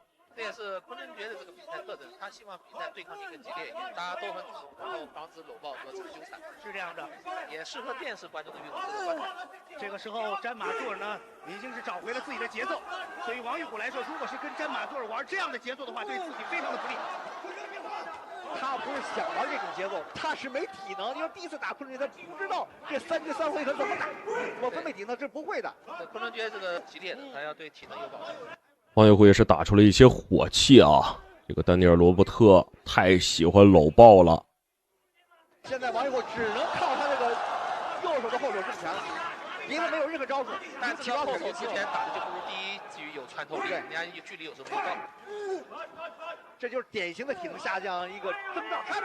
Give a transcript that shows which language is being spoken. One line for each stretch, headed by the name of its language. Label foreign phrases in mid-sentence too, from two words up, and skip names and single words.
Chinese: 這也是昆仑決的這個比賽特徵，他希望比賽對抗性更激烈一點，大家都很主動，然後防止摟抱和這個糾纏，是這樣的，也適合電視觀眾的運動這個觀看。這個時候，詹馬杜爾呢已經是找回了自己的節奏。對於王玉虎來說，如果是跟詹馬杜爾玩這樣的節奏的話，對自己非常的不利。他不是想玩這種節奏，他是沒體能。因為第一次打昆仑決，他不知道這3局3回合怎麼打，我分配體能是不會的。昆仑決這個激烈的，他要對體能有保證。王玉虎也是打出了一些火氣啊！這個丹尼爾·羅伯特太喜歡摟抱了。現在王玉虎只能靠他這個右手的後手重拳了，因為沒有任何招數。但這個後手之前打的就不如第一局有穿透力，人家距離有時候没到。這就是典型的體能下降一個徵兆。